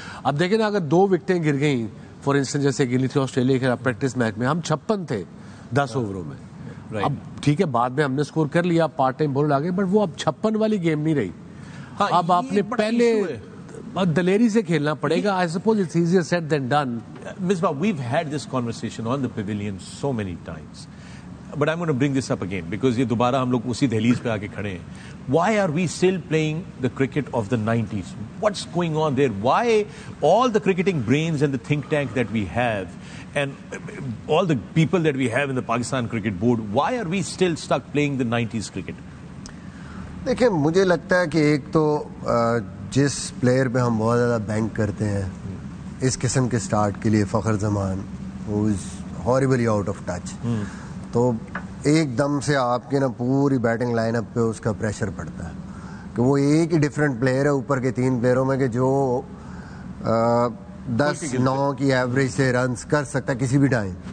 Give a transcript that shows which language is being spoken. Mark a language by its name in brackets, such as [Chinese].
[Urdu] اب دیکھیں نا, اگر 2 وکٹیں گر گئیں [English] for instance, [Urdu] جیسے گری تھی آسٹریلیا کے پریکٹس میچ میں, ہم 56 تھے 10 اووروں میں. اب ٹھیک ہے بعد میں ہم نے سکور کر لیا, پارٹ ٹائم بولر آ گئے, بٹ وہ اب 56 والی گیم نہیں رہی. اب آپ نے پہلے دلیری سے کھیلنا پڑے گا. [English] I suppose it's easier said than done. Misbah, we've had this conversation on the pavilion so many times, but I'm going to bring this up again because [Urdu] یہ دوبارہ ہم لوگ اسی دہلیز پہ آ کے کھڑے ہیں. [English] Why are we still playing the cricket of the 90s? What's going on there? Why all the cricketing brains and the think tank that we have and all the people that we have in the Pakistan Cricket Board, why are we still stuck playing the 90s cricket? [Urdu] دیکھیں مجھے لگتا ہے کہ ایک تو جس player پہ ہم بہت زیادہ بینک کرتے ہیں اس قسم کے سٹارٹ کے لیے, فخر زمان, [English] who is horribly out of touch, [Urdu] تو ایک دم سے آپ کے نا پوری بیٹنگ لائن اپ پہ اس کا پریشر پڑتا ہے کہ وہ ایک ہی ڈفرینٹ پلیئر ہے اوپر کے 3 پلیئروں میں کہ جو 10-9 کی ایوریج سے رنز کر سکتا ہے کسی بھی ٹائم.